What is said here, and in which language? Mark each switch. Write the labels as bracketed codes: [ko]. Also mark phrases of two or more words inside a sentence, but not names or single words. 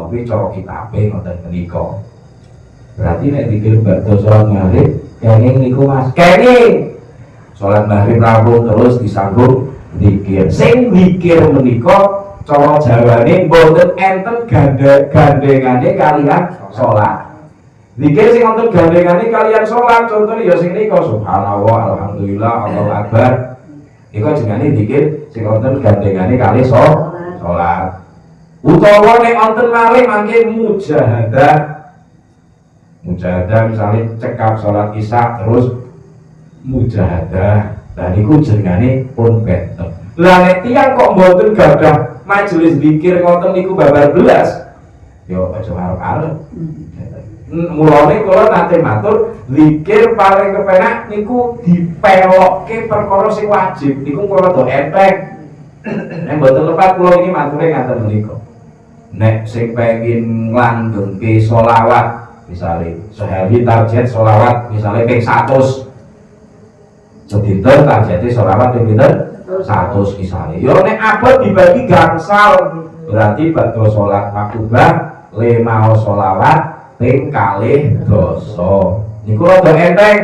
[jv] Iki cara kitabe ngoten menika. Berarti nek zikir badhe salat maghrib kenging niku Mas. Kenging salat maghrib rampung terus disambung zikir. Sing zikir menika cara Jawane mboten enten gandengane kalian salat. Zikir sing wonten gandengane kalian salat contohnya ya sing nika subhanallah, alhamdulillah, [ar] الله أكبر. [jv] Niku jenenge zikir sing wonten gandengane kali salat. Utawa nek wonten malih mangke mujahadah misalnya cekap salat isya terus mujahadah. Lah niku jenengane pun bentem. Lah nek tiyang kok mboten gadah majelis zikir ngoten niku babar belas. Yo aja arep-arep. Mulane kula nate matur zikir paling kepenak niku dipelokke perkara sing wajib. Niku kula rada enteng. Nek mboten lepat kula iki mature ngaten menika. Nek sing pengin nglanggengke selawat misalnya sehari target selawat misalnya ping 100 sedinten targetnya selawat ping 100 misalnya. Yo nek abot dibagi gangsal berarti badhe salat maktubah 5 selawat ping kalih dosa. Niku rada enteng.